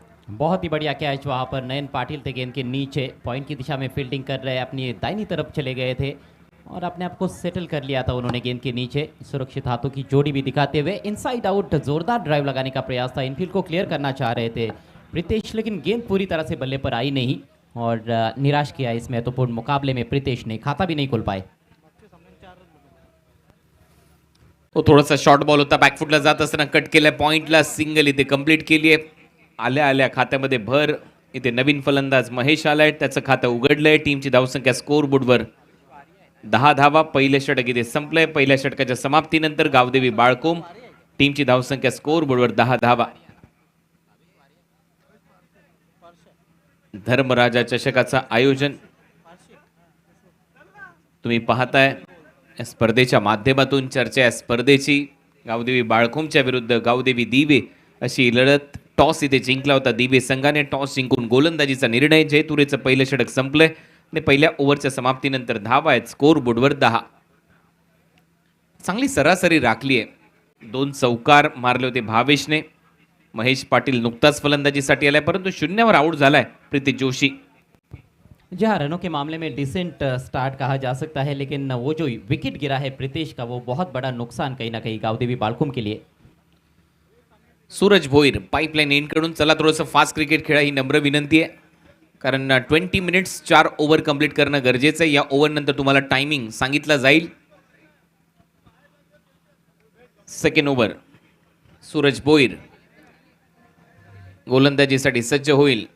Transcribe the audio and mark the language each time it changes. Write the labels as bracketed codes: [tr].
[hi] बहुत ही बढ़िया कैच वहाँ पर। नयन पाटिल थे गेंद के नीचे, पॉइंट की दिशा में फील्डिंग कर रहे, अपनी दाहिनी तरफ चले गए थे और अपने आप को सेटल कर लिया था उन्होंने गेंद के नीचे। सुरक्षित हाथों की जोड़ी भी दिखाते हुए इनसाइड आउट जोरदार ड्राइव लगाने का प्रयास था, इनफील्ड को क्लियर करना चाह रहे थे प्रीतेश, लेकिन गेंद पूरी तरह से बल्ले पर आई नहीं और निराश किया इस महत्वपूर्ण मुकाबले में प्रीतेश ने, खाता भी नहीं खोल पाए। [mr] तो थोडासा शॉर्ट बॉल होता, बॅकफुटला जात असताना कट केलाय, पॉइंटला सिंगल इथे कंप्लीट केली आहे. आल्या आल्या खात्यामध्ये भर. इथे नवीन फलंदाज महेश आलाय, त्याचं खातं उघडलंय. टीमची धावसंख्या स्कोर बोर्डवर 10 धावा. पहिले षटक इथे संपलंय. पहिल्या षटकाच्या समाप्तीनंतर गावदेवी बाळकोम टीमची धावसंख्या स्कोर बोर्डवर 10 धावा. धर्मराजा चषकाचं आयोजन तुम्ही पाहताय. या स्पर्धेच्या माध्यमातून चर्चा या स्पर्धेची गावदेवी बाळकोमच्या विरुद्ध गावदेवी दिवे अशी लढत. टॉस इथे जिंकला होता दिवे संघाने. टॉस जिंकून गोलंदाजीचा निर्णय. जयतुरेचं पहिलं षटक संपलंय आणि पहिल्या ओव्हरच्या समाप्तीनंतर धावा आहेत स्कोर बोर्डवर 10. चांगली सरासरी राखली आहे. 2 चौकार मारले होते भावेशने. महेश पाटील नुकताच फलंदाजीसाठी आलाय, परंतु शून्यावर आउट झालाय प्रीती जोशी. [hi] जी हाँ, रनों के मामले में डिसेंट स्टार्ट कहा जा सकता है, लेकिन वो जो विकेट गिरा है प्रीतेश का, वो बहुत बड़ा नुकसान कहीं ना कहीं गावदेवी बाळकोम के लिए. [mr] सूरज भोईर पाईपलाईन एंडकडून. चला थोडंसं फास्ट क्रिकेट खेळा ही नम्र विनंती आहे, कारण 20 मिनिट्स 4 ओव्हर कंप्लीट करणं गरजेचं आहे. या ओव्हर नंतर तुम्हाला टायमिंग सांगितला जाईल. सेकंड ओव्हर सूरज भोईर गोलंदाजीसाठी सज्ज होईल.